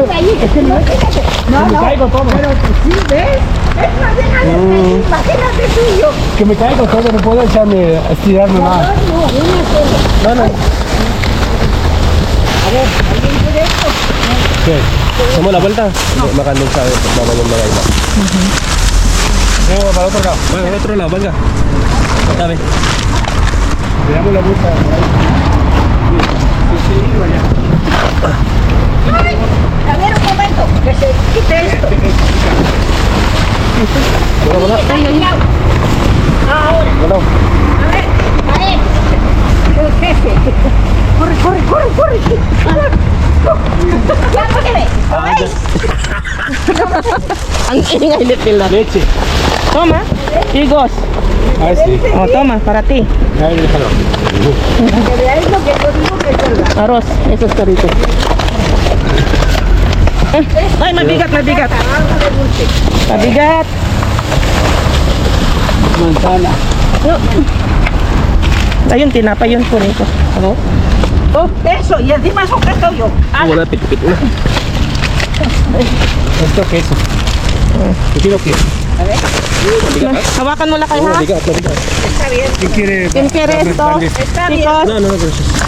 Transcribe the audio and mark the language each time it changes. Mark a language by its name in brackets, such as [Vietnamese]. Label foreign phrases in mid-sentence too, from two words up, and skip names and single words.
[Spanish] Es que me caigo todo. Pero sí, ¿ves? Es más bien imagínate tú y yo. Que me caigo todo, no puedo echarme, estirarme más. No. A ver, ¿alguien quiere esto? ¿Qué? ¿Hacemos la vuelta? No. [Filipino] Makandun sa mama yung mga iba. [Spanish] Para otro lado. Para otro lado, venga. Dame. Le damos la vuelta. Ay, a ver un momento, que se quite esto. Ahora, Bueno. a ver, el jefe. Corre. Ya no se ve, ¿lo veis? [Filipino] Ang ingay ni Pila. [Spanish] Leche. Toma, higos. Ah, sí. Oh, toma, para ti. Ahí déjalo. Para que veáis lo que yo digo que es verdad. Arroz, eso es carito. [Filipino] Ay, mabigat. [Spanish] Algo de dulce. [Filipino] Mabigat. [Spanish] Manzana. [Filipino] Ayun, tinapay yun po nito. Ano? [Spanish] Oh, eso, y encima es un queso yo. [Filipino] Wala, pit-pit na. [Spanish] Esto queso. Quiero queso. A ver, [Filipino] Hawakan mo lang kayo, ha? Mabigat. [Spanish] está bien. ¿Quién quiere? ¿Quién quiere esto? Está bien. Chicos. No, gracias.